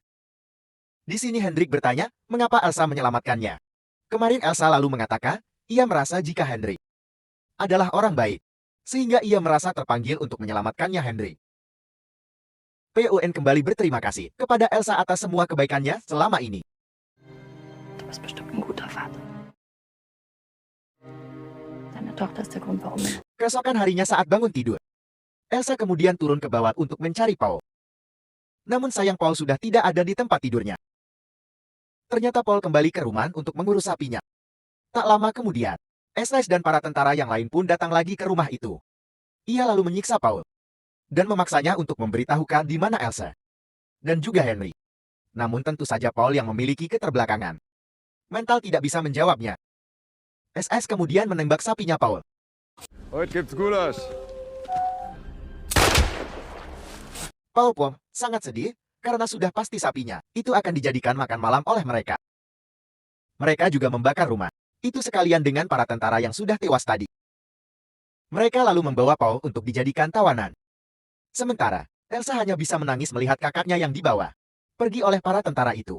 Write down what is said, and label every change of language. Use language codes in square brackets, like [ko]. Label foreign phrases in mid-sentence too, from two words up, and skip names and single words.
[id] Di sini Hendrik bertanya, mengapa Elsa menyelamatkannya. Kemarin Elsa lalu mengatakan, ia merasa jika Hendrik adalah orang baik, sehingga ia merasa terpanggil untuk menyelamatkannya Hendrik. PUN kembali berterima kasih kepada Elsa atas semua kebaikannya selama ini. [de] Du bist bestimmt ein guter Vater. Deine Tochter ist der Grund, warum wir... [id] Keesokan harinya saat bangun tidur, Elsa kemudian turun ke bawah untuk mencari Paul. Namun sayang Paul sudah tidak ada di tempat tidurnya. Ternyata Paul kembali ke rumah untuk mengurus sapinya. Tak lama kemudian, SS dan para tentara yang lain pun datang lagi ke rumah itu. Ia lalu menyiksa Paul dan memaksanya untuk memberitahukan di mana Elsa dan juga Henry. Namun tentu saja Paul yang memiliki keterbelakangan mental tidak bisa menjawabnya. SS kemudian menembak sapinya Paul. [de] Heute gibt's Gulasch. [id] Paul pun sangat sedih karena sudah pasti sapinya itu akan dijadikan makan malam oleh mereka. Mereka juga membakar rumah itu sekalian dengan para tentara yang sudah tewas tadi. Mereka lalu membawa Paul untuk dijadikan tawanan. Sementara, Elsa hanya bisa menangis melihat kakaknya yang dibawa pergi oleh para tentara itu.